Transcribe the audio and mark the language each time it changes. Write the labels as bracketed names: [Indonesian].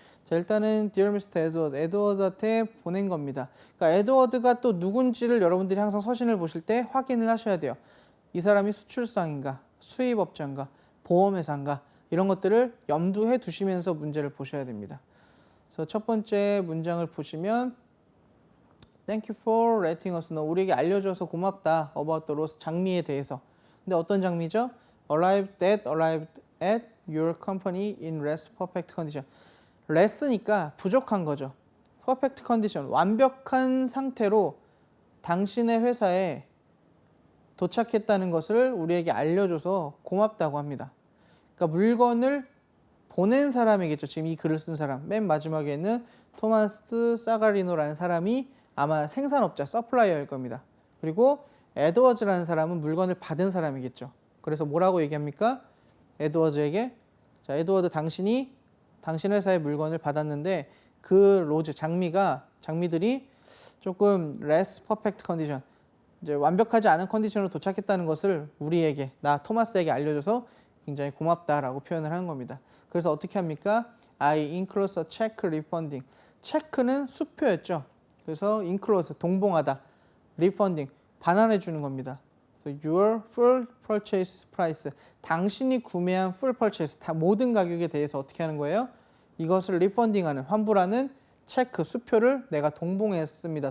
[Korean] 자, 일단은 [English] Dear Mr. Edward, [Korean] 에드워드한테 보낸 겁니다. 그러니까 에드워드가 또 누군지를 여러분들이 항상 서신을 보실 때 확인을 하셔야 돼요. 이 사람이 수출상인가, 수입업자인가, 보험회사인가 이런 것들을 염두해 두시면서 문제를 보셔야 됩니다. 그래서 첫 번째 문장을 보시면 [English] Thank you for letting us know. [Korean] 우리에게 알려줘서 고맙다. [English] About the loss, [Korean] 장미에 대해서. 근데 어떤 장미죠? [English] Arrived at your company in less perfect condition. [Korean] less니까 부족한 거죠. 퍼펙트 컨디션, 완벽한 상태로 당신의 회사에 도착했다는 것을 우리에게 알려줘서 고맙다고 합니다. 그러니까 물건을 보낸 사람이겠죠. 지금 이 글을 쓴 사람. 맨 마지막에는 토마스 사가리노라는 사람이 아마 생산업자, 서플라이어일 겁니다. 그리고 에드워즈라는 사람은 물건을 받은 사람이겠죠. 그래서 뭐라고 얘기합니까? 에드워즈에게, 자, 에드워드, 당신 회사의 물건을 받았는데 그 로즈, 장미들이 조금 [English] less perfect condition, [Korean] 이제 완벽하지 않은 컨디션으로 도착했다는 것을 우리에게, 나 토마스에게 알려줘서 굉장히 고맙다라고 표현을 하는 겁니다. 그래서 어떻게 합니까? [English] I enclose a check refunding. [Korean] 체크는 수표였죠. 그래서 enclose, 동봉하다, refunding, 반환해 주는 겁니다. [English] So your full purchase price, [Korean] 당신이 구매한 [English] full purchase, [Korean] 다 모든 가격에 대해서 어떻게 하는 거예요? 이것을 refunding하는, 환불하는 체크, 수표를 내가 동봉했습니다.